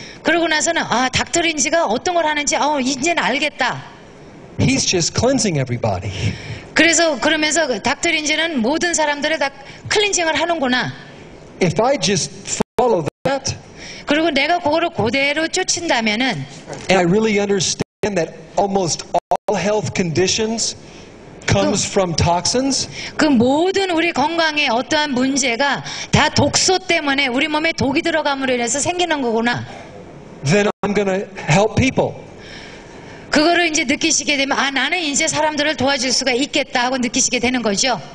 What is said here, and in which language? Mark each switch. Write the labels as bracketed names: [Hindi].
[Korean] 그러고 나서는 닥터 린지가 어떤 걸 하는지 이제는 알겠다. [English] He's just cleansing everybody. [Korean] 그래서 그러면서 닥터 린지는 모든 사람들을 다 클렌징을 하는구나. [English] If I just follow that, [Korean] 그리고 내가 그거를 그대로 쫓는다면은, [English] and I really understand that almost all health conditions comes from toxins, [Korean] 그 모든 우리 건강에 어떠한 문제가 다 독소 때문에 우리 몸에 독이 들어감으로 인해서 생기는 거구나. [English] then I'm going to help people. [Korean] 그거를 이제 느끼시게 되면 나는 이제 사람들을 도와줄 수가 있겠다 하고 느끼시게 되는 거죠.